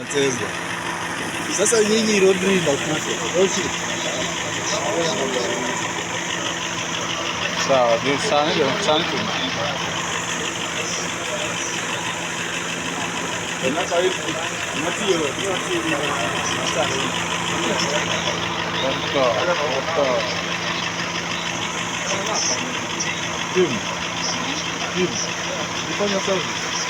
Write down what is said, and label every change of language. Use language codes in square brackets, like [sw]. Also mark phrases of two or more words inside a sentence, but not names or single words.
[sw] mnacheza. Sasa nyinyi Rodri inakufa. Sawa, [tr] bir saniye de sen kim? Kim? [sw] Fanya service.